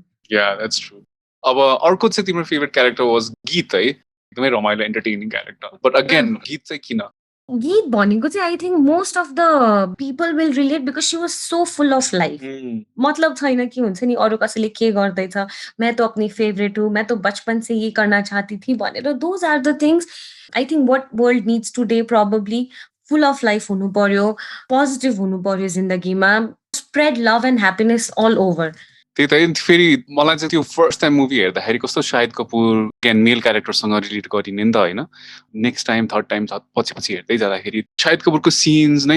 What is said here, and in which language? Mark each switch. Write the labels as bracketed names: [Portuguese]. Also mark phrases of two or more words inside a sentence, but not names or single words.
[English] ya that's true [Nepali] अब अर्को चाहिँ तिम्रो [English] favourite character was गीत [Nepali] है एकदमै रमाइलो [English] entertaining character but again गीत [Nepali] चाहिँ किन गीत भनेको चाहिँ [English] I think most of the people will relate because she was so full of life [Nepali] मतलब छैन कि हुन्छ नि अरू कसैले के गर्दैछ [Hindi] मैं तो अपनी फेभरेट हूँ मैं तो बचपन से ये करना चाहती थी [English] भनेर those are the things I think what world needs today probably full of life [Nepali] हुनु पर्यो पोजिटिभ हुनु पर्यो जिन्दगीमा [English] spread love and happiness all over [Nepali] त्यही त फेरि मलाई चाहिँ त्यो [English] first time [Nepali] मुभी हेर्दाखेरि कस्तो शाहिद कपुर [English] can male [Nepali] क्यारेक्टरसँग रिलेट गरिने नि त होइन [English] next time third time [Nepali] पछि पछि हेर्दै जाँदाखेरि शाहिद कपुरको सिन्स नै